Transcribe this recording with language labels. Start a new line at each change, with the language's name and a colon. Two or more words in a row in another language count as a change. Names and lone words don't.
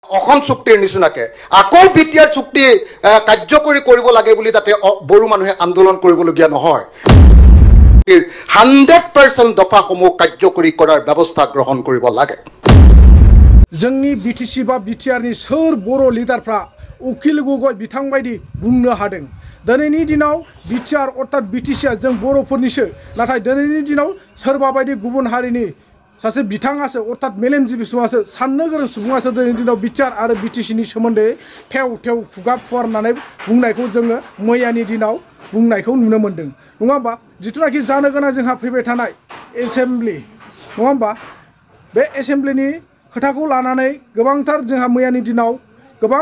Assamese: অসম চুক্তিৰ নিচিনাকে আকৌ বিটিআৰ চুক্তি কাৰ্যকৰী কৰিব লাগে বুলি যাতে বড়ো মানুহে আন্দোলন কৰিবলগীয়া নহয় 100% দফাসমূহ কাৰ্যকৰী কৰাৰ ব্যৱস্থা গ্ৰহণ কৰিব লাগে
Bodo: जोंनि बिटिसि बा बिटिआरनि सोर बर' लिडारफ्रा उकिल गगৈ बिथां बायदि बुंनो हादों दिनैनि दिनाव बिटिआर अर्थात बिटिसिआ जों बर'फोरनिसो नाथाय दिनैनि दिनाव सोरबा बायदि गुबुन हारिनि सासे बिथाङासो अर्थात मेलेमजिबि सुबुङासो साननो गोरों सुबुङासो दिनैनि दिनाव बिटिआर आरो बिटिसिनि सोमोन्दै थेव थेव खुगा फुवारनानै बुंनायखौ जोङो मैयानि दिनाव बुंनायखौ नुनो मोन्दों नङा होमबा जिथुनाखि जानो गोनां जोंहा फैबाय थानाय एसेम्ब्लि नङा होमबा बे एसेम्ब्लिनि खोथाखौ लानानै गोबांथार जोंहा मैयानि दिनाव गोबां